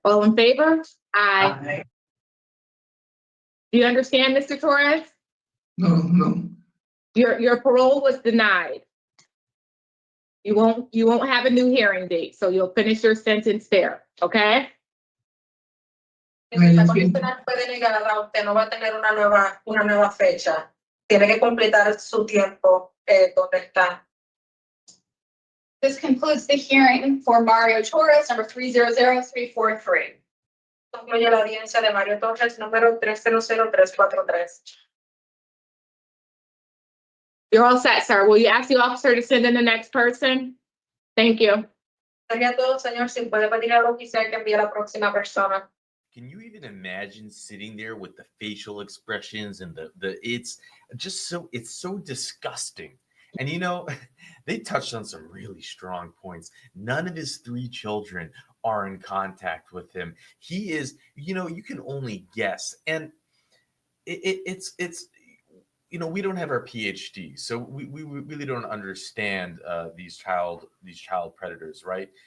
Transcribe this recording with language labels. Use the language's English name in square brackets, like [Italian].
[English] All in favor? Aye. Do you understand, Mr. Torres? No. Your parole was denied. You won't have a new hearing date, so you'll finish your sentence there, okay? [Spanish] La condicional fue denegada, usted no va a tener una nueva fecha. Tiene que completar su tiempo donde está. [English] This concludes the hearing for Mario Torres, number 300343. [Spanish] Concluye la audiencia de Mario Torres, número 300343. [English] You're all set, sir. Will you ask the officer to send in the next person? Thank you. [Spanish] Sería todo, señor. Si puede pedir al oficial que envíe a la próxima persona. [English] Can you even imagine sitting there with the facial expressions and the it's just so it's so disgusting. And you know, they touched on some really strong points. None of his 3 children are in contact with him. He is, you know, you can only guess. And it's you know, we don't have our PhD, so we really don't understand these child predators, right?